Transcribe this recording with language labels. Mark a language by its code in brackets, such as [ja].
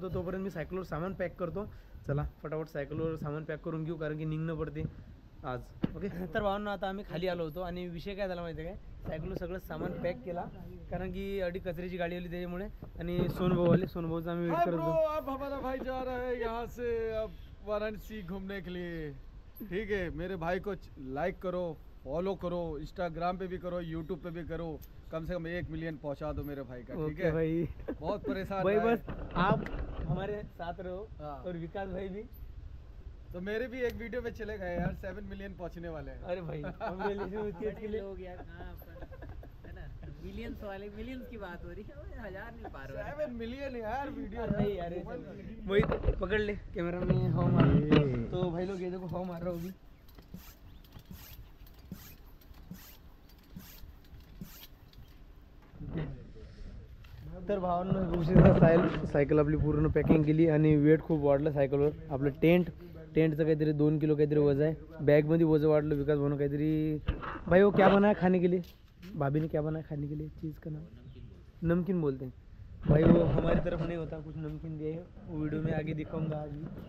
[mr] तर तोपर्यंत मी सायकलवर सामान पॅक करतो. चला फटाफट सायकलवर सामान पॅक करून घेऊ कारण की निघणं पडते आज. ओके. तर भावांना आता आम्ही खाली आलो होतो आणि विषय काय झाला माहिती आहे काय, सायकलवर सगळं सामान पॅक केला कारण की अडी कचऱ्याची गाडी आली त्याच्यामुळे. आणि सोनभाऊ आले, सोनभाऊचा आम्ही वेट करत होतो. [hi] अब हमारा भाई जा रहा है यहाँ से अब वाराणसी घूमने के लिए. ठीक है, मेरे भाई को लाइक करो, फॉलो करो, इंस्टाग्राम पे भी करो, यूट्यूब पे भी करो. कम से कम 1 मिलियन पहुंचा दो मेरे भाई का. ठीक है भाई, बहुत परेशान भाई बस आप हमारे साथ रहो. और विकास भाई भी तो मेरे भी एक वीडियो में चले गए यार. 7 मिलियन पहुंचने वाले हैं. अरे भाई लोग यार कहाँ है ना, मिलियंस वाले, मिलियंस की बात हो रही है, 1000 नहीं पार हो रहा. 7 मिलियन यार वीडियो नहीं यार. वही पकड़ ले कैमरा में हवा मार. तो भाई लोग ये देखो हवा मार रहा होगी. [mr] तर भावांना सायकल आपली पूर्ण पॅकिंग केली आणि वेट खूप वाढलं सायकलवर. आपलं टेंटचं काहीतरी 2 किलो काहीतरी वजन आहे. बॅगमध्ये वजन वाढलं. [hi] विकास [mr] भाऊनं काहीतरी [hi] भाई वो क्या बनाया खाने के लिए, भाभी ने क्या बनाया खाने के लिए, चीज़ का नाम नमकीन बोलते हैं भाई. वो हमारी तरफ नहीं होता, कुछ नमकीन दिए है, वो वीडियो में आगे दिखाऊंगा आज भी.